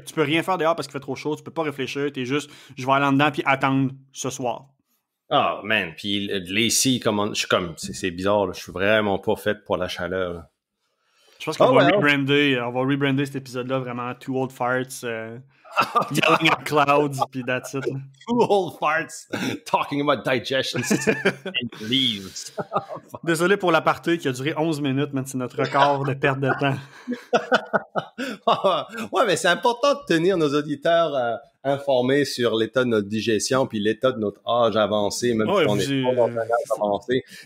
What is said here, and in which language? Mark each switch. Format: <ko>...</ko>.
<fr>tu peux rien faire dehors parce qu'il fait trop chaud, tu peux pas réfléchir, t'es juste, je vais aller en dedans puis attendre ce soir.</fr> <en>Ah, man.</en> <fr>Puis l'ici, je suis comme, c'est bizarre, là. Je suis vraiment pas fait pour la chaleur, là. Je pense qu'on Oh, va well. rebrander cet épisode-là vraiment Two Old Farts, Yelling at Clouds, puis</fr> <en>that's it. Two old farts talking about digestion and leaves.</en> <fr>Désolé pour l'aparté qui a duré 11 minutes, mais c'est notre record de perte de temps. Ouais, mais c'est important de tenir nos auditeurs informés sur l'état de notre digestion puis l'état de notre âge avancé, même Ouais, si on est pas dans un âge avancé.</fr>